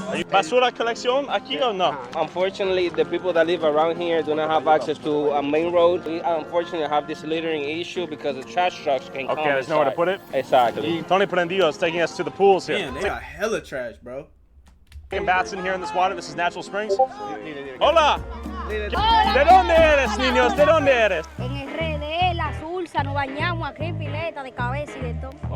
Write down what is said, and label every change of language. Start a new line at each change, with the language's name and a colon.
Spanish: ¿Basura colección aquí o no?
English: Unfortunately, the people that live around here do not have access to a main road. We unfortunately have this littering issue because the trash trucks can come. Okay, there's nowhere to put it? Exactly. Tony Prendido is taking us to the pools here. Damn, they got hella trash, bro. Bats in here in this water. This is Natural Springs.
Spanish: Hola. ¿De dónde eres, niños? ¿De dónde eres? En el RD, la Sursa, nos bañamos aquí en pileta de cabeza y de todo.